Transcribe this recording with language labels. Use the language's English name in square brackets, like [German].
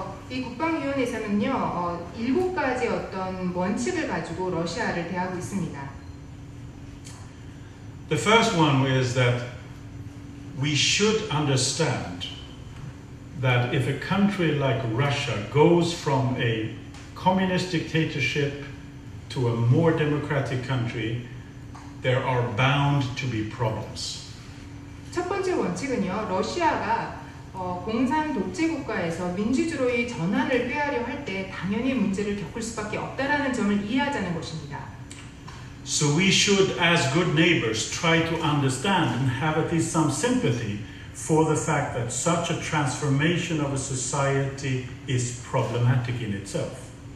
[Korean] 이 국방위원회에서는요, 7가지 어떤 원칙을 가지고 러시아를 대하고 있습니다. [English] The first one is that we should understand that if a country like Russia goes from a communist dictatorship to a more democratic country, there are bound to be problems. [Korean] 첫 번째 원칙은요, 러시아가 공산 독재 국가에서 민주주의의 전환을 꾀하려 할 때 당연히 문제를 겪을 수밖에 없다라는 점을 이해하자는 것입니다. [English] So we should, as good neighbors, try to understand and have at least some sympathy for the fact that such a transformation of a society is problematic in itself.